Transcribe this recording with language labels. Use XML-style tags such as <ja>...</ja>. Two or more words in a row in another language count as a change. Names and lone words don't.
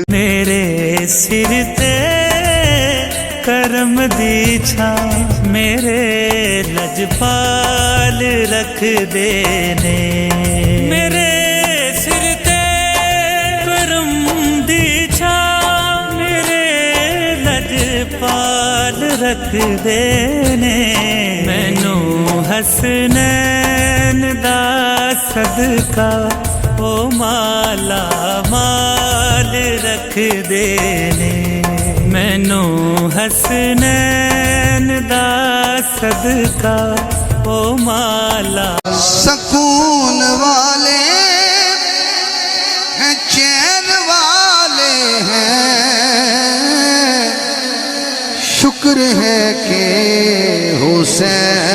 <pa>میرے سر تے کرم دی چھا، میرے لجپال رکھ دینے، میرے سر تے کرم دی چھا، میرے لجپال رکھ دینے، مینو حسنین دا صدقہ او مالا مال رکھ دینے۔ مینوں حسنین دا صدقہ او مالا</pa> <ur>سکون والے ہیں چین والے ہیں شکر ہے کہ حسین</ur>